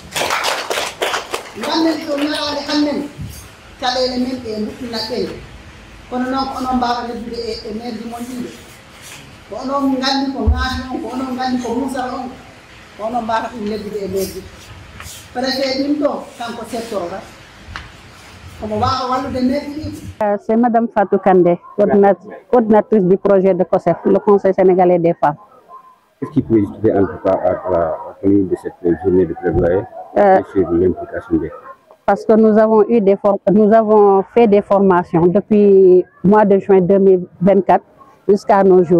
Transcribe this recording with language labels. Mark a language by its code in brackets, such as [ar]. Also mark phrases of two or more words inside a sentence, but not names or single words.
[ff] gannen ɗo ñalade hannen caɗele men ɗe mbuɗɗina ɓen kono noon ko onon mbawa leddude e maire mon ɗiɗe ko onon gandi ko ŋaati on ko onon gandi ko musal on ko onon mbawata ɗum leddude e maire ɗi préfet ɗin ɗo kanko settoroɗa omo wawa wallude maire ɗi. [fr] C'est Madame Fatou Kandé, coordinatrice du projet de COSEF, le Conseil sénégalais des femmes. Qu'est-ce qui peut justifier en tout cas à la tenue de cette journée de plaidoyer sur l'implication des femmes? Parce que nous avons fait des formations depuis le mois de juin 2024 jusqu'à nos jours.